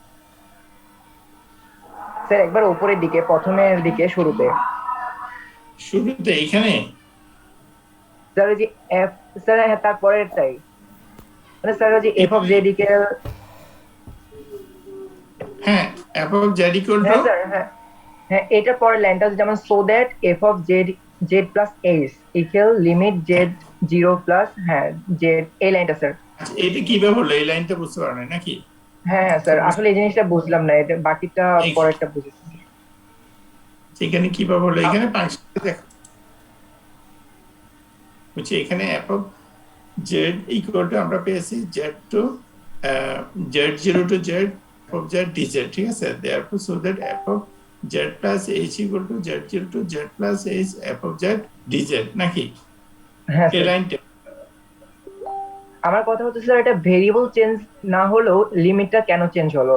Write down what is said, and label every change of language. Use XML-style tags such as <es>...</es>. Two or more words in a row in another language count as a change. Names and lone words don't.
<bn>স্যার একবার উপরের দিকে, প্রথমের দিকে, শুরুতে এইখানে স্যার ওই যে এফ, স্যার হ্যাঁ তারপরেরটাই, মানে স্যার ওই যে</bn> <en>F of Z equal, হ্যাঁ f of z equal to,</en> <bn>হ্যাঁ স্যার হ্যাঁ হ্যাঁ এটা পরের লাইনটা যেমন</bn> <en>so that F of Z Z plus H equal limit Z 0 plus</en> <bn>হ্যাঁ জেড, এই লাইনটা স্যার। আচ্ছা, এটা কিভাবে হলো? এই লাইনটা বুঝতে পারো না নাকি? হ্যাঁ হ্যাঁ স্যার আসলে এই জিনিসটা বুঝলাম না, এটা বাকিটা পরেরটা বুঝেছি। এখানে কিভাবে হলো? এখানে ফাংশনটা দেখো, বুঝছি এখানে</bn> <en>f of z equal to</en> <bn>আমরা পেয়েছি</bn> <en>z to z0 to z f of z dz,</en> <bn>ঠিক আছে?</bn> <en>therefore so that f of z plus h equal to z0 to z plus h f of z dz</en> <bn>নাকি? হ্যাঁ এই স্যার লাইনটা আমার কথা হচ্ছে স্যার এটা</bn> <en>variable change</en> <bn>না হলেও লিমিটটা কেন চেঞ্জ হলো?</bn>